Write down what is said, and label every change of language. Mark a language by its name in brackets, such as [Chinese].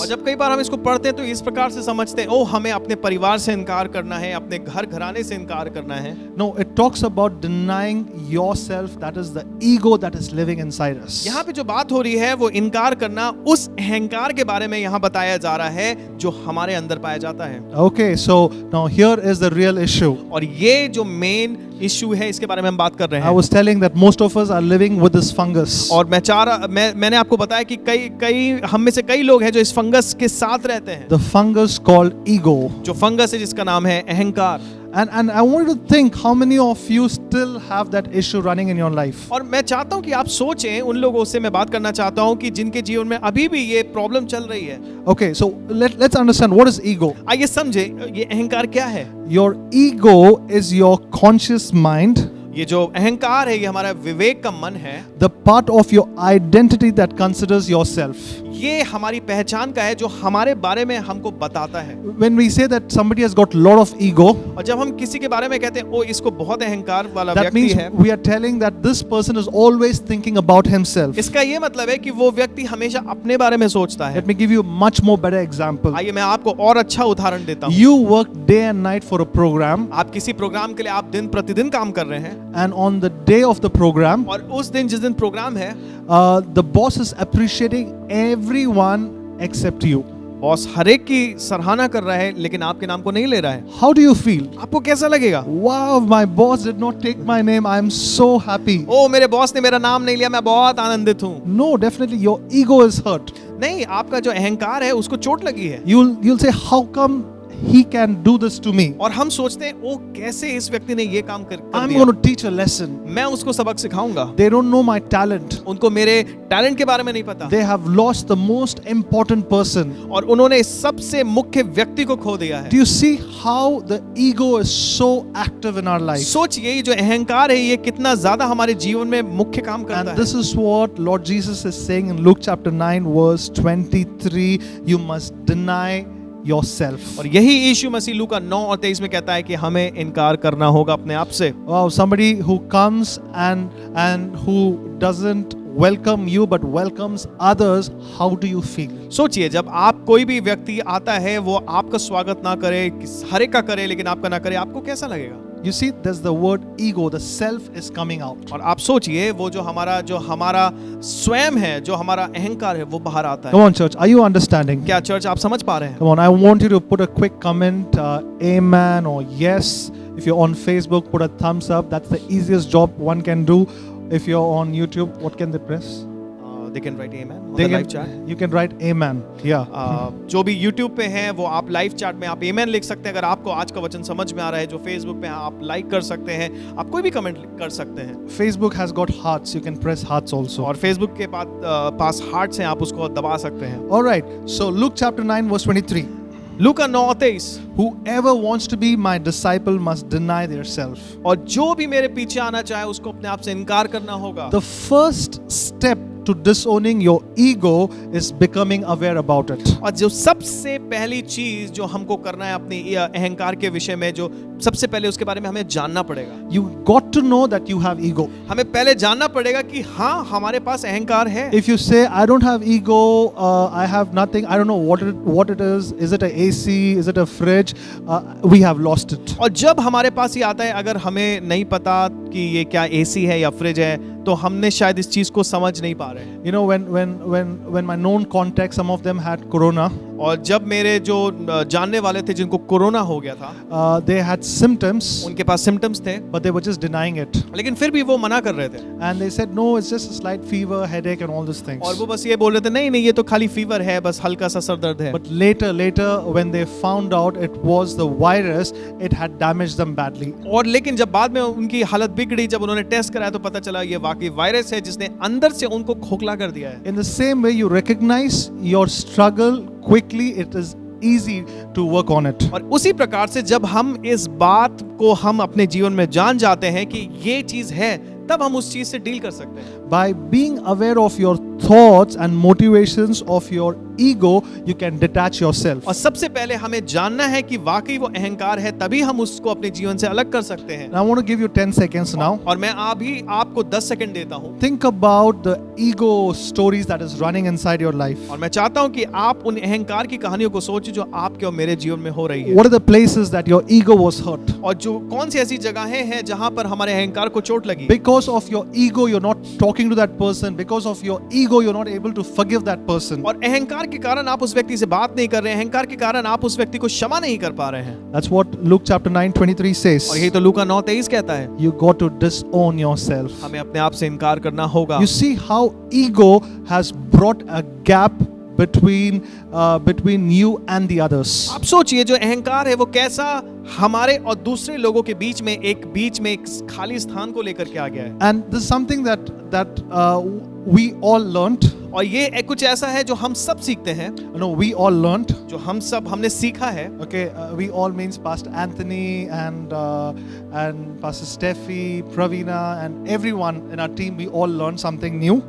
[Hindi] और जब कई बार हम इसको पढ़ते हैं तो इस प्रकार से समझते हैं, ओ हमें अपने परिवार से इनकार करना है, अपने घर घराने से इनकार करना है। [English] No, it talks about denying yourself, that is the ego that is living inside us. [Hindi] यहाँ पे जो बात हो रही है वो इनकार करना, उस अहंकार के बारे में यहाँ बताया जा रहा है जो हमारे अंदर पाया जाता है। [English] Okay, so now here is the real issue. [Hindi] और ये जो मेन इश्यू है इसके बारे में हम बात कर रहे [English] I [Hindi] हैं। [English] was telling that most of us are living with this fungus. [Hindi] और मैंने आपको बताया कि कई हम में से कई लोग हैं जो इस फंगस के साथ रहते हैं। [English] The fungus called ego. [Hindi] जो फंगस है जिसका नाम है अहंकार। [English] And I want you to think how many of you still have that issue running in your life. [Hindi] और मैं चाहता हूं कि आप सोचें, उन लोगों से मैं बात करना चाहता हूं कि जिनके जीवन में अभी भी ये प्रॉब्लम चल रही है। [English] Okay, so let's understand what is ego. [Hindi] आइए समझे ये अहंकार क्या है। [English] Your ego is your conscious mind, [Hindi] ये जो अहंकार है ये हमारा विवेक का मन है। [English] the part of your identity that considers yourself. [Hindi] ये हमारी पहचान का है जो हमारे बारे में हमको बताता है। [English] When we say that somebody has got lot of ego, [Hindi] और जब हम किसी के बारे में कहते हैं ओ इसको बहुत अहंकार वाला [English] that [Hindi] व्यक्ति [English] means [Hindi] है, [English] we are telling that this person is always thinking about himself. [Hindi] इसका ये मतलब है कि वो व्यक्ति हमेशा अपने बारे में सोचता है। [English] Let me give you a much more better example. [Hindi] आइए मैं आपको और अच्छा उदाहरण देता हूँ। [English] You work day and night for a program, [Hindi] आप किसी प्रोग्राम के लिए आप दिन प्रतिदिन काम कर रहे हैं, [English] and on the day of the program, [Hindi] और उस दिन जिस दिन प्रोग्राम है [English] the boss is appreciating everyone except you. [Hindi] Boss हर एक की सराहना कर रहा है लेकिन आपके नाम को नहीं ले रहा है। [English] How do you feel? [Hindi] आपको कैसा लगेगा? [English] Wow, my boss did not take my name. I am so happy. [Hindi] ओ मेरे बॉस ने मेरा नाम नहीं लिया, मैं बहुत आनंदित हूँ। [English] No, definitely your ego is hurt. [Hindi] नहीं, आपका जो अहंकार है उसको चोट लगी है। [English] You'll say, how come he can do this to me? [Hindi] और हम सोचते हैं ओ कैसे इस व्यक्ति ने ये काम कर [English] I'm [Hindi] दिया। [English] going to teach a lesson. [Hindi] मैं उसको सबक सिखाऊंगा। [English] They don't know my talent. [Hindi] उनको मेरे टैलेंट के बारे में नहीं पता, [English] They have lost the most important person. [Hindi] और उन्होंने सबसे मुख्य व्यक्ति को खो दिया है। [English] Do you see how the ego is so active in our life? [Hindi] सोचिए ये जो अहंकार है ये कितना ज्यादा हमारे जीवन में मुख्य काम करता [English] And [Hindi] है। [English] this is what Lord Jesus is saying in Luke chapter 9 verse 23. You must deny yourself. [Hindi] और यही यीशु मसीह लूका 9 और 23 में कहता है कि हमें इनकार करना होगा अपने आप से। [English] Wow, somebody who comes and who doesn't welcome you but welcomes others, how do you feel? [Hindi] सोचिए, जब आप कोई भी व्यक्ति आता है वो आपका स्वागत ना करे, हर एक का करे लेकिन आपका ना करे, आपको कैसा लगेगा? [English] You see, there's the word ego, the self is coming out. [Hindi] और आप सोचिए, वो जो हमारा स्वयं है, जो हमारा अहंकार है, वो बाहर आता [English] Come [Hindi] है। [English] on, church, are you understanding? [Hindi] क्या चर्च आप समझ पा रहे हैं? [English] Come on, I want you to put a quick comment, amen or yes. If you're on Facebook, put a thumbs up. That's the easiest job one can do. If you're on YouTube, what can they press? They can write amen on They the can- live chat. You can write amen. Yeah. [Hindi] जो भी YouTube पे हैं वो आप live chat में आप amen लिख सकते हैं। अगर आपको आज का वचन समझ में आ रहा है, जो Facebook पे हैं आप लाइक कर सकते हैं, आप कोई भी कमेंट कर सकते हैं। [English] Facebook has got hearts. You can press hearts also. [Hindi] और Facebook के पास हार्ट्स हैं, आप उसको दबा सकते हैं। [English] All right. So Luke chapter 9 verse 23. [Hindi] लूका 9 और 23, [English] Whoever wants to be my disciple must deny their self. [Hindi] और जो भी मेरे पीछे आना चाहे उसको अपने आप से इनकार करना होगा। [English] The first step to disowning your ego is becoming aware about it. [Hindi] और जो सबसे पहली चीज जो हमको करना है अपनी अहंकार के विषय में, जो सबसे पहले उसके बारे में हमें जानना पड़ेगा। [English] You got to know that you have ego. [Hindi] हमें पहले जानना पड़ेगा कि हाँ, हमारे पास अहंकार है। [English] If you say I don't have ego, I have nothing, I don't know what it is it a AC, is it a fridge, we have lost it. [Hindi] और जब हमारे पास ये आता है, अगर हमें नहीं पता कि ये क्या एसी है या फ्रिज है, तो हमने शायद इस चीज को समझ नहीं पा रहे हैं। [English] You know, when my known contacts, some of them had corona. [Hindi] और जब मेरे जो जानने वाले थे जिनको कोरोना हो गया था, [English] They had symptoms, [Hindi] उनके पास सिम्टम्स थे, [English] but they were just denying it. [Hindi] लेकिन फिर भी वो मना कर रहे थे। [English] And they said, no, it's just a slight fever, headache, and all these things. [Hindi] और वो बस ये बोल रहे थे, नहीं नहीं, ये तो खाली फीवर है, बस हल्का सा सर दर्द है। [English] But later, when they found out it was the virus, it had damaged them badly. [Hindi] और लेकिन जब बाद में उनकी हालत बिगड़ी, जब उन्होंने टेस्ट कराया तो पता चला ये वाकई वायरस है जिसने अंदर से उनको खोखला कर दिया है। [English] In the same way, you recognize your struggle quickly, it is easy to work on it. [Hindi] और उसी प्रकार से जब हम इस बात को हम अपने जीवन में जान जाते हैं कि ये चीज है, तब हम उस चीज से डील कर सकते हैं। [English] By being aware of your thoughts and motivations of your ego, you can detach yourself. [Hindi] और सबसे पहले हमें जानना है कि वाकई वो अहंकार है, तभी हम उसको अपने जीवन से अलग कर सकते हैं। [English] And I want to give you 10 seconds now. [Hindi] और मैं अभी आपको 10 सेकंड देता हूँ। [English] Think about the ego stories that is running inside your life. [Hindi] और मैं चाहता हूँ कि आप उन अहंकार की कहानियों को सोचें जो आपके और मेरे जीवन में हो रही है। [English] What are the places that your ego was hurt? [Hindi] और जो कौन सी ऐसी जगहें हैं जहां पर हमारे अहंकार को चोट लगी। [English] Because of your ego, you're not talking to that person. Because of your ego, you're not able to forgive that person. [Hindi] और अहंकार के कारण आप उस व्यक्ति से बात नहीं कर रहे हैं, अहंकार के कारण आप उस व्यक्ति को क्षमा नहीं कर पा रहे हैं। [English] That's what Luke chapter 9:23 says. [Hindi] और यही तो लूका 9:23 कहता है, [English] You got to disown yourself. [Hindi] हमें अपने आप से इनकार करना होगा। [English] You see how ego has brought a gap between you and the others. [Hindi] आप सोचिए, जो अहंकार है वो कैसा हमारे और दूसरे लोगों के बीच में एक खाली स्थान को लेकर के आ गया है। [English] And this is something that we all learned. [Hindi] और ये कुछ ऐसा है जो हम सब सीखते हैं, [English] No, we all learned. [Hindi] जो हमने सीखा है। [English] Okay, we all means Pastor Anthony and Pastor Steffi, Pravina, and everyone in our team. We all learned something new.